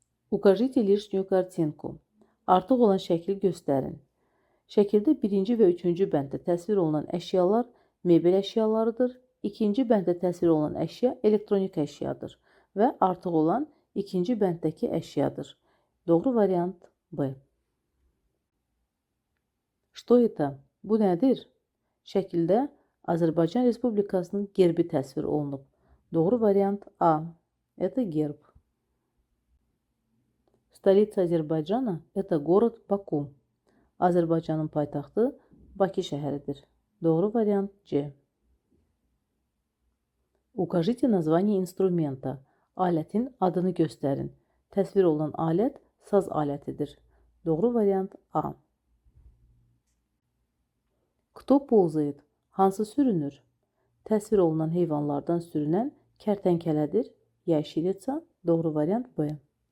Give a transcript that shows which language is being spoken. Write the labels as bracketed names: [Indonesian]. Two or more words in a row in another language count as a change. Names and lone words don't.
[Russian] Укажите лишнюю kартинку. [Azerbaijani] Artıq olan şəkli göstərin. Şəkildə birinci və üçüncü bənddə təsvir olunan əşyalar mebel əşyalarıdır. İkinci bənddə təsvir olunan əşya elektronik əşyadır və artıq olan ikinci bənddəki əşyadır. Doğru variant B. [Russian] Что это? [Azerbaijani] Bu nədir? Şəkildə Azərbaycan Respublikasının gerbi təsvir olunub. Doğru variant A. [Russian] Это герб. Столица Азербайджана – это город Баку. [Azerbaijani] Azərbaycanın paytaxtı Bakı şəhəridir. Doğru variant C. [Russian] Укажите название инструмента. [Azerbaijani] Alətin adını göstərin. Təsvir olunan alət saz alətidir. Doğru variant A. [Russian] Кто ползает? [Azerbaijani] Hansı sürünür? Təsvir olunan heyvanlardan sürünən kərtənkələdir. Yaşilica. Doğru variant B.